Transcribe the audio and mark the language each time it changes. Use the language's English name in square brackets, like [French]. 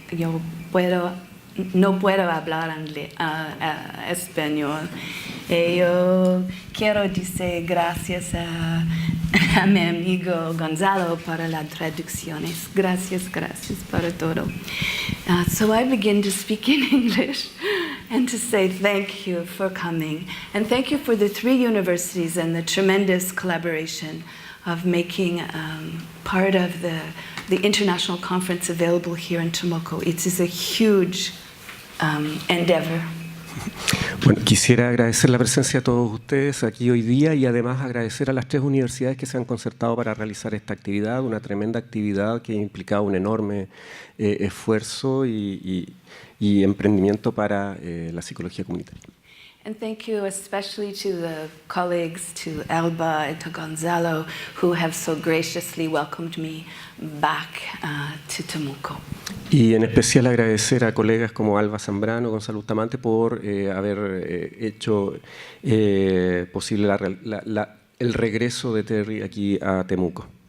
[Spanish] Yo no puedo hablar español. Yo quiero decir gracias a mi amigo Gonzalo para las traducciones. Gracias para todo. [English] So I begin to speak in English and to say thank you for coming. And thank you for the 3 universities and the tremendous collaboration of making part of the international conference available here in Temuco. It is a huge endeavor. [Spanish] Bueno, quisiera agradecer la presencia de todos ustedes aquí hoy día y además agradecer a las 3 universidades que se han concertado para realizar esta actividad, una tremenda actividad que ha implicado un enorme esfuerzo y emprendimiento para la psicología comunitaria. [English] And thank you especially to the colleagues, to Alba and to Gonzalo, who have so graciously welcomed me back to Temuco. [Spanish] Y en especial agradecer a colegas como Alba Zambrano, Gonzalo Bustamante, por haber hecho posible el regreso de Terry aquí a Temuco.